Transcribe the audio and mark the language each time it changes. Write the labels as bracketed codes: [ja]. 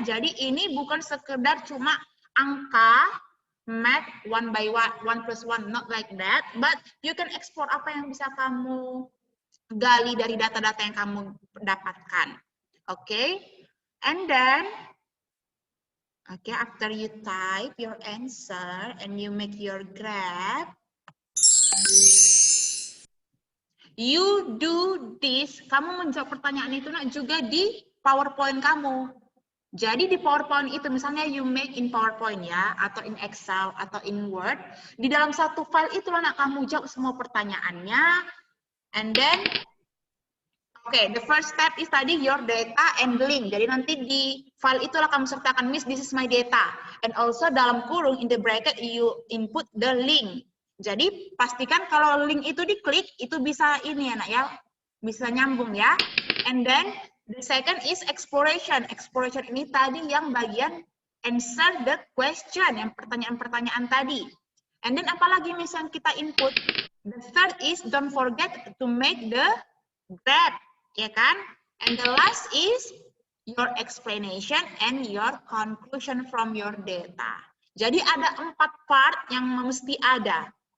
[id] Jadi ini bukan sekedar cuma angka math 1 by 1, 1 plus 1, [en] not like that, but you can explore [id] apa yang bisa kamu gali dari data-data yang kamu dapatkan. [en] Okay, and then okay, after you type your answer and you make your graph, you do this. [id] Kamu menjawab pertanyaan itu nak juga di PowerPoint kamu. Jadi di PowerPoint itu misalnya [en] you make in PowerPoint [id] ya, atau in Excel atau in Word. Di dalam satu file itu nak kamu jawab semua pertanyaannya, and then [en] Oke, the first step is tadi your data and link. [id] Jadi nanti di file itulah kamu sertakan, Miss, [en] this is my data. And also [id] dalam kurung, [en] in the bracket, you input the link. [id] Jadi pastikan kalau link itu diklik, itu bisa ini anak ya, bisa nyambung ya. [en] And then the second is exploration. [id] Exploration ini tadi yang bagian [en] answer the question, [id] yang pertanyaan-pertanyaan tadi. And then apalagi Miss yang kita input? [en] The third is don't forget to make the graph. Ya kan? And the last is your explanation and your conclusion from your data. [id] Jadi ada 4 part yang mesti ada.